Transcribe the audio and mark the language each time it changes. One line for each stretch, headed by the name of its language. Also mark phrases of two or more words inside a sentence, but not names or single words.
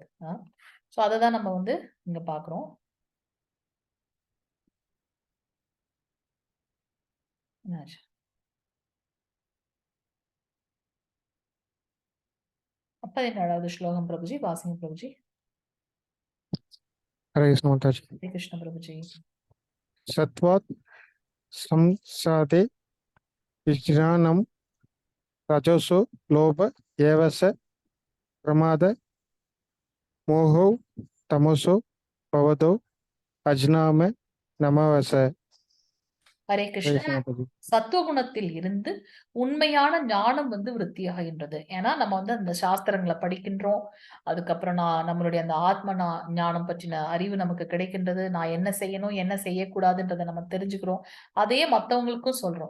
Tamil: சோ அததான் நம்ம வந்து இங்க பார்க்கிறோம். என்னாச்சு? 17வது ஸ்லோகம் பிரபுஜி. வாசிங்க பிரபுஜி.
Hindi: हरे कृष्ण माता जी। हरे कृष्ण प्रभुजी।
Sanskrit: सत्वात् संसादे विज्ञानम रजसो लोभ एव च प्रमाद मोहो तमसो भवदो अज्ञान नमवस।
Tamil: ஹரே
Hindi: हरे
Tamil: கிருஷ்ணா.
Hindi: कृष्ण माता जी।
Tamil: சத்துவகுணத்தில் இருந்து உண்மையான ஞானம் வந்து விருத்தியாகின்றது. ஏன்னா நம்ம வந்து அந்த சாஸ்திரங்களை படிக்கின்றோம். அதுக்கப்புறம் நம்மளுடைய அந்த ஆத்ம ஞானம் பற்றின அறிவு நமக்கு கிடைக்கின்றது. நான் என்ன செய்யணும், என்ன செய்யக்கூடாதுன்றதை நம்ம தெரிஞ்சுக்கிறோம். அதையே மத்தவங்களுக்கும் சொல்றோம்.